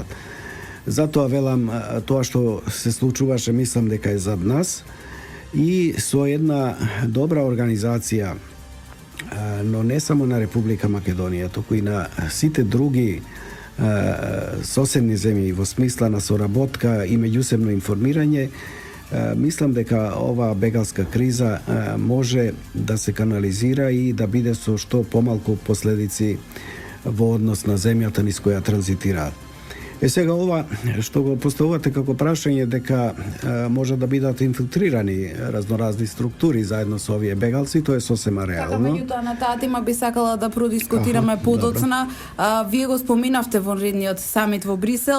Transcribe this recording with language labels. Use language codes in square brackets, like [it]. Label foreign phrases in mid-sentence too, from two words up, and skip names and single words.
[mk] Зато велам то што се случуваше мислам дека е за нас и со една добра организација, но не само на Република Македонија, туку и на сите други соседни земји во смисла на соработка и меѓусебно информирање. Мислам да оваа бегалска криза може да се канализира и да биде со што помалку последици во однос на земјата низ која транзитира. Сега ова што го поставувате како прашање дека може да бидат инфилтрирани разноразни структури заедно со овие бегалци, тоа е сосема реално. Така, меѓутоа на таа тема би сакала да продискутираме подоцна. Вие го споминавте во редниот самит во Брисел.